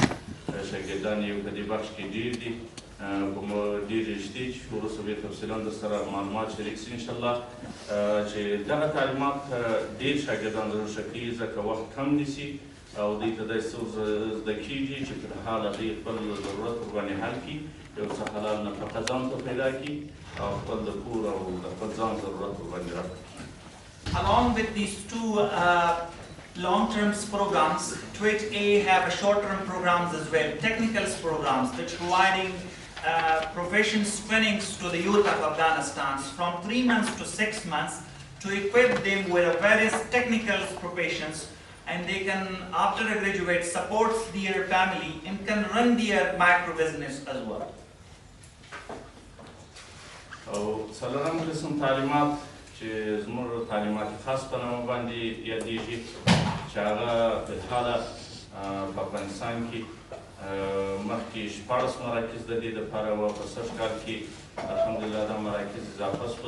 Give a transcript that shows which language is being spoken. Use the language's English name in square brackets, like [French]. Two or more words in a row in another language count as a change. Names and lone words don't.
[Pashto] شاګردان یې په دې بخش کې ډېر دي، په ډېر رښتې چې وروسته به تفصیلا در سره معلومات شریک شي انشاءالله، چې دغه تعلیمات ډېر شاګردان ضرور کوي ځکه وخت کم نیسي او دوی ته داسې څه زده کېږي چې په حال هغوی خپل ضرورت ورباندې حل کړي، یو څه حلال نفقه ځان ته پیدا کړي او خپل د کور او د خپل ځان ضرورت ورباندې راکړي. [English] Along with these two long-term programs, TWIT A have a short-term programs as well, technical programs that providing professions trainings to the youth of Afghanistan from 3 months to 6 months to equip them with various technical professions, and they can, after they graduate, support their family and can run their micro business as well. [Pashto] او څلورم قسم تعلیمات چې زموږ تعلیمات خاص په نامه باندې یادېږي، چې هغه فلحاله په افغانستان کې مخکې 14 مراکز د دې دپاره وه، په سږ کال کې الحمدلله دا مراکز اضافه شوه.